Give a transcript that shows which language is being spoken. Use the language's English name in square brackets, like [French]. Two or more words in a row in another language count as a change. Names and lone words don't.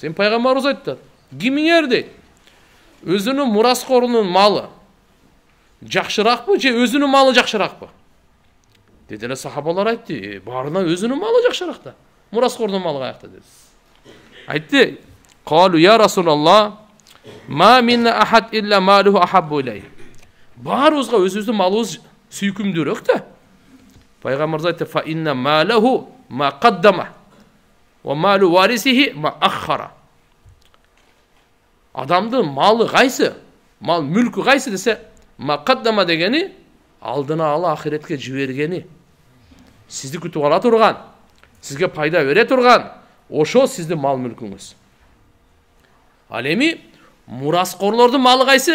[Kyrgyz] Эми пайгамбарыбыз айтты, кимиңер дейт. Өзүнүн мураскорунун малы жакшыракпы же өзүнүн малы жакшыракпы? Деди эле сахабалар айтты, барына өзүнүн малы жакшыраак да. Мураскордун малы каякта деди. Айтты, [Arabic] "قالوا يا رسول الله، ما منا أحد إلا ماله أحب إليه." [Kyrgyz] Барыбызга өзүбүздүн малыбыз сүйкүмдүүрөөк да. Пайгамбарыбыз айтты, [Arabic] "فإن ماله ما قدم ومال وارثه ما أخر." [Kyrgyz] Адамдын малы кайсы? Мал мүлкү кайсы десе, [Arabic] ما قدم [Kyrgyz] дегени алдына ала ахиретке жибергени. Сизди күтүп ала турган, сизге пайда бере турган, ошо сиздин мал мүлкүңүз. Ал эми мураскорлордун малы кайсы?